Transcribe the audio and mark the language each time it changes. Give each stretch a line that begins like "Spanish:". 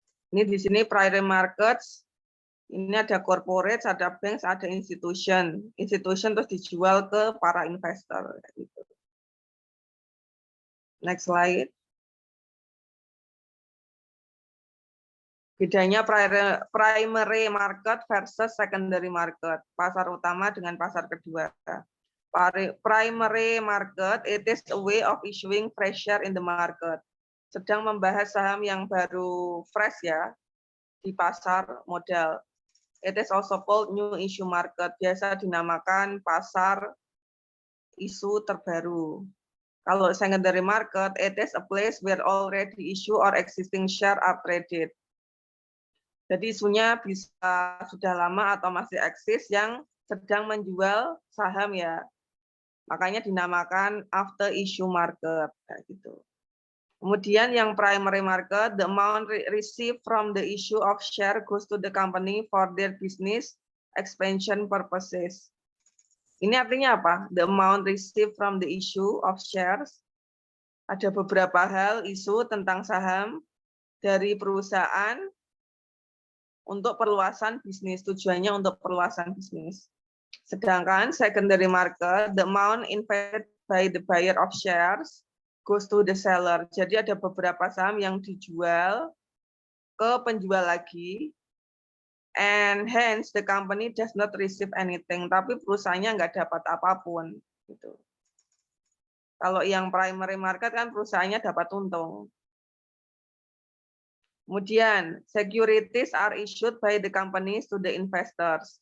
Indonesian: Ini di sini primary markets. Ini ada corporate, ada banks, ada institution. Institution terus dijual ke para investor.
English: Next slide.
Indonesian: Bedanya primary market versus secondary market. Pasar utama dengan pasar kedua.
English: Primary market, it is a way of issuing fresh share in the market.
Indonesian: Sedang membahas saham yang baru fresh ya di pasar modal.
English: It is also called new issue market. Biasa dinamakan pasar isu terbaru. Kalau secondary market, it is a place where already issue or existing share are traded.
Indonesian: Jadi isunya bisa sudah lama atau masih eksis yang sedang menjual saham ya. Makanya dinamakan after issue market kayak gitu.
English: Kemudian yang primary market, the amount received from the issue of share goes to the company for their business expansion purposes. Ini artinya apa? The amount received from the issue of shares.
Indonesian: Ada beberapa hal isu tentang saham dari perusahaan untuk perluasan bisnis, tujuannya untuk perluasan bisnis.
English: Sedangkan secondary market, the amount invested by the buyer of shares goes to the seller.
Indonesian: Jadi ada beberapa saham yang dijual ke penjual lagi, and hence the company does not receive anything. Tapi perusahaannya nggak dapat apapun. Gitu. Kalau yang primary market kan perusahaannya dapat untung.
English: Kemudian, securities are issued by the companies to the investors.